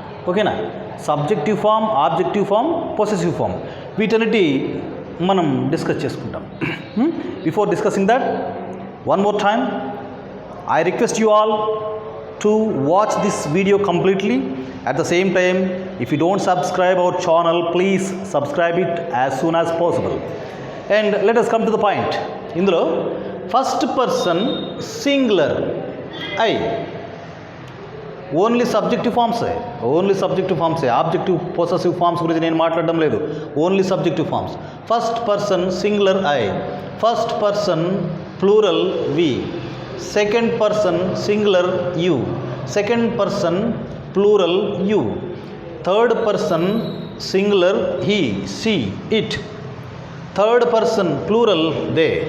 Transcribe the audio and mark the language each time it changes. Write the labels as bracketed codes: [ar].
[te] ఓకేనా? Subjective form, objective form, possessive form, వీటన్నిటి మనం డిస్కస్ చేసుకుంటాం. [en] Before discussing that, one more time I request you all to watch this video completely. At the same time, if you don't subscribe our channel, please subscribe it as soon as possible. And let us come to the point. [te] ఇందులో first person singular I, only subjective ఫామ్సే, objective possessive forms గురించి నేను మాట్లాడడం లేదు. Only subjective forms. [en] First person singular I, first person plural we, second person singular you, second person plural you, third person singular he, she, it, third person plural they.